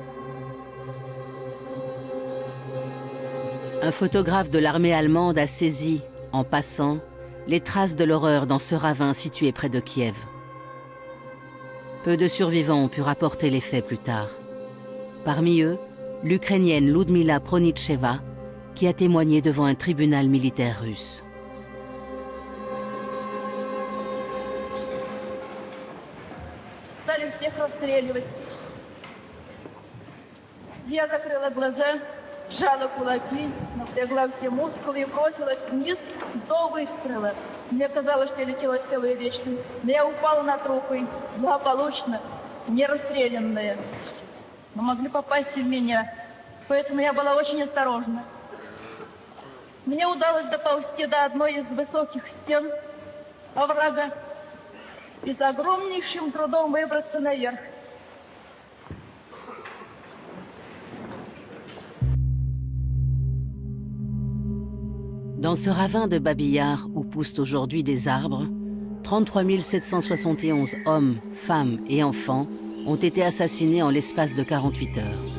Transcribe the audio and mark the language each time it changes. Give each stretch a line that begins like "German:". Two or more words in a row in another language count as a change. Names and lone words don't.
French: Un photographe de l'armée allemande a saisi, en passant, les traces de l'horreur dans ce ravin situé près de Kiev. Peu de survivants ont pu rapporter les faits plus tard. Parmi eux, l'Ukrainienne Ludmila Pronitcheva, qui a témoigné devant un tribunal militaire russe.
Russian: Я закрыла глаза, сжала кулаки, напрягла все мускулы и бросилась вниз до выстрела. Мне казалось, что я летела целую вечность, но я упала на трупы, благополучно, не расстрелянная. Но могли попасть и в меня, поэтому я была очень осторожна. Мне удалось доползти до одной из высоких стен оврага и с огромнейшим трудом выбраться наверх.
French: Dans ce ravin de Babi Yar où poussent aujourd'hui des arbres, 33 771 hommes, femmes et enfants ont été assassinés en l'espace de 48 heures.